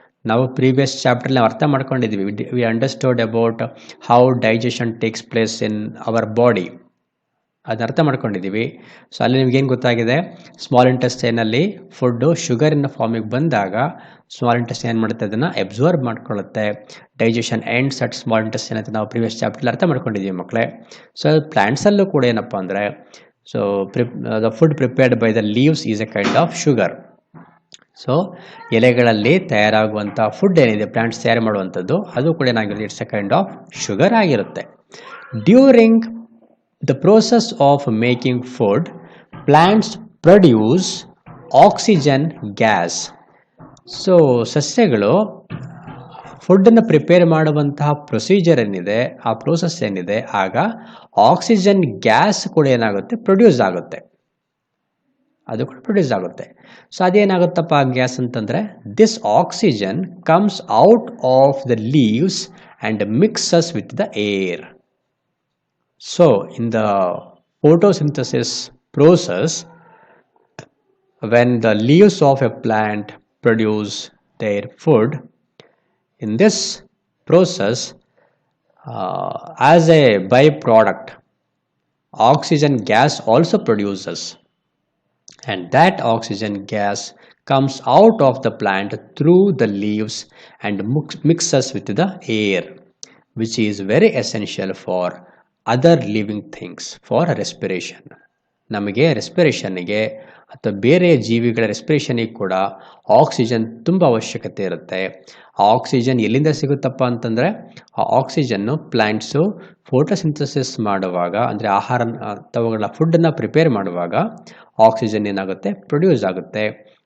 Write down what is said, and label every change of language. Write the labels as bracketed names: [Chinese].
[Kannada] ನಾವು ಪ್ರೀವಿಯಸ್ ಚಾಪ್ಟರ್ಲಿ ನಾವು ಅರ್ಥ ಮಾಡ್ಕೊಂಡಿದ್ವಿ. [English] we understood about how digestion takes place in our body, [Kannada] ಅದನ್ನ ಅರ್ಥ ಮಾಡ್ಕೊಂಡಿದ್ದೀವಿ. ಸೊ ಅಲ್ಲಿ ನಿಮ್ಗೇನು ಗೊತ್ತಾಗಿದೆ, ಸ್ಮಾಲ್ ಇಂಟೆಸ್ಟೈನಲ್ಲಿ ಫುಡ್ಡು ಶುಗರಿನ ಫಾರ್ಮಿಗೆ ಬಂದಾಗ ಸ್ಮಾಲ್ ಇಂಟೆಸ್ಟೈನ್ ಏನು ಮಾಡುತ್ತೆ, ಅದನ್ನು observe ಮಾಡ್ಕೊಳ್ಳುತ್ತೆ. [English] digestion ends at small intestine [Kannada] ಅಂತ ನಾವು ಪ್ರೀವಿಯಸ್ ಚಾಪ್ಟರ್ಲಿ ಅರ್ಥ ಮಾಡ್ಕೊಂಡಿದ್ದೀವಿ ಮಕ್ಕಳೇ. [English] so [Kannada] ಪ್ಲ್ಯಾಂಟ್ಸಲ್ಲೂ ಕೂಡ ಏನಪ್ಪ ಅಂದರೆ, [English] so the food prepared by the leaves is a kind of sugar. [Kannada] So ಎಲೆಗಳಲ್ಲಿ ತಯಾರಾಗುವಂಥ ಫುಡ್ ಏನಿದೆ, ಪ್ಲಾಂಟ್ಸ್ ತಯಾರು ಮಾಡುವಂಥದ್ದು, ಅದು ಕೂಡ ಏನಾಗಿರುತ್ತೆ, [English] it's a kind of sugar [Kannada] ಆಗಿರುತ್ತೆ. [English] During the process of making food plants produce oxygen gas. [Kannada] So ಸಸ್ಯಗಳು ಫುಡ್ಡನ್ನು ಪ್ರಿಪೇರ್ ಮಾಡುವಂತಹ ಪ್ರೊಸೀಜರ್ ಏನಿದೆ, ಆ ಪ್ರೋಸೆಸ್ ಏನಿದೆ, ಆಗ ಆಕ್ಸಿಜನ್ ಗ್ಯಾಸ್ ಕೂಡ ಏನಾಗುತ್ತೆ, ಪ್ರೊಡ್ಯೂಸ್ ಆಗುತ್ತೆ. ಅದು ಕೂಡ ಪ್ರೊಡ್ಯೂಸ್ ಆಗುತ್ತೆ. [English] so [Kannada] ಅದೇನಾಗುತ್ತಪ್ಪ ಗ್ಯಾಸ್ ಅಂತಂದರೆ, [English] This oxygen comes out of the leaves and mixes with the air. So in the photosynthesis process, when the leaves of a plant produce their food, in this process, as a byproduct, oxygen gas also produces, and that oxygen gas comes out of the plant through the leaves and mixes with the air, which is very essential for other living things for respiration. [Kannada] ನಮಗೆ ರೆಸ್ಪಿರೇಷನ್ಗೆ ಅಥವಾ ಬೇರೆ ಜೀವಿಗಳ ರೆಸ್ಪಿರೇಷನ್ಗೆ ಕೂಡ oxygen ತುಂಬ ಅವಶ್ಯಕತೆ ಇರುತ್ತೆ. ಆ oxygen ಎಲ್ಲಿಂದ ಸಿಗುತ್ತಪ್ಪ ಅಂತಂದರೆ, ಆ ಆಕ್ಸಿಜನ್ನು ಪ್ಲ್ಯಾಂಟ್ಸು ಫೋಟೋಸಿಂಥಸಿಸ್ ಮಾಡುವಾಗ, ಅಂದರೆ ಆಹಾರ ಅಥವಾ ಫುಡ್ಡನ್ನು ಪ್ರಿಪೇರ್ ಮಾಡುವಾಗ ಆಕ್ಸಿಜನ್ ಏನಾಗುತ್ತೆ, ಪ್ರೊಡ್ಯೂಸ್ ಆಗುತ್ತೆ.